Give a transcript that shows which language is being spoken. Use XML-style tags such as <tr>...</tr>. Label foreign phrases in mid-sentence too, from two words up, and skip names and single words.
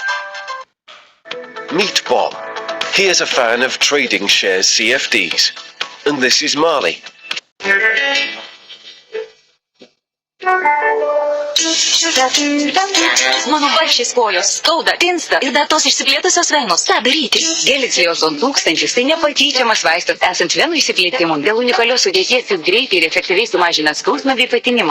<en>Meet Bob. He is a fan of trading shares CFDs. And this is Marley.</en> <lt>Mano barščiais kojos skauda, tinsta ir dar tos išsiplėtusios venos. Ką daryti? Gelicijozon 1000 tai nepakeičiamas vaistas esant venų išsiplėtimų. Dėl unikalios sudėties jis greitai ir efektyviai sumažina skausmą bei patinimą.</lt>